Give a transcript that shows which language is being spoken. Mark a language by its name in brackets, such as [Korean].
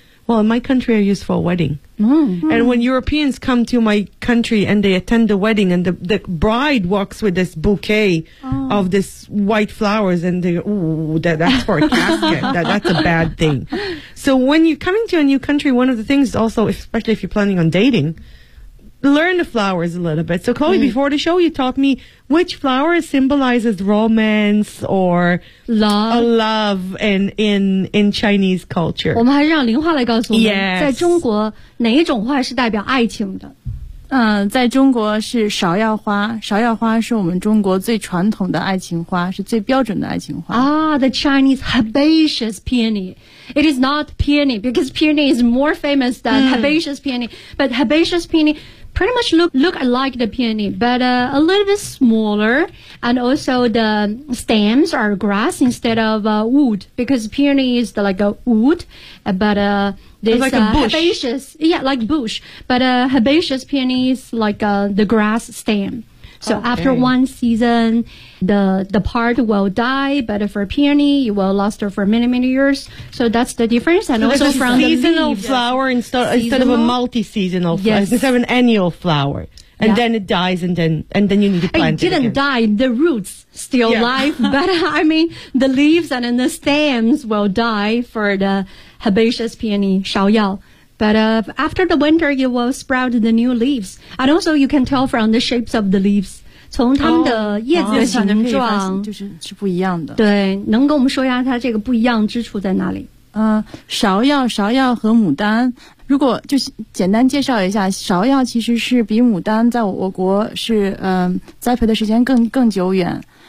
[English] Well, in my country, are used for a wedding. And when Europeans come to my country and they attend the wedding, and the bride walks with this bouquet of this white flowers, and they go, ooh, that's for a casket. That's a bad thing. So when you're coming to a new country, one of the things is also, especially if you're planning on dating, learn the flowers a little bit. So Chloe, before the show, you taught me which flower symbolizes romance or love in Chinese culture. [Chinese] 我们还是让林花来告诉我们、 [English] yes. [Chinese] 在中国哪一种花是代表爱情的。在中国是芍药花，芍药花是我们中国最传统的爱情花，是最标准的爱情花。 [English] The Chinese herbaceous peony. It is not peony, because peony is more famous than herbaceous peony. But herbaceous peony pretty much look like the peony, but a little bit smaller. And also the stems are grass instead of wood, because peony is the, like a wood, but... It's like a bush. Herbaceous. Yeah, like bush. But a herbaceous peony is like the grass stem. So after one season, the part will die. But for a peony, it will last for many, many years. So that's the difference. And so also from the seasonal flower instead of a multi-seasonal flower. Yes. Instead of an annual flower. And then it dies and then you need to plant it again. It didn't die. The roots still alive. But I mean, the leaves and then the stems will die for the... herbaceous peony, 芍药 But after the winter, it will sprout the new leaves. And also, you can tell from the shapes of the leaves. [Chinese] 从它们的叶子的形状、就是不一样的。对，能跟我们说一下它这个不一样之处在哪里？芍药和牡丹，如果就简单介绍一下，芍药其实是比牡丹在我国是栽培的时间更久远。